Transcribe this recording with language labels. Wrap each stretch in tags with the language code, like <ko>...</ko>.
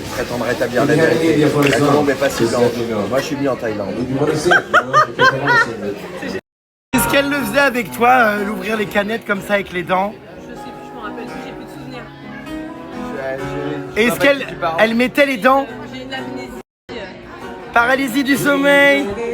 <fr>Prétendre rétablir la vérité. La colombe est pas si blanche. Moi je suis venu en Thaïlande.</fr> <en>If you want to sing, you know, you can come and sing it.</en> <fr>Est-ce qu'elle le faisait avec toi, l'ouvrir les canettes comme ça avec les dents? Je sais plus, je me rappelle plus, j'ai plus de souvenirs. Est-ce qu'elle mettait les dents? J'ai une amnésie. Paralysie du sommeil.</fr>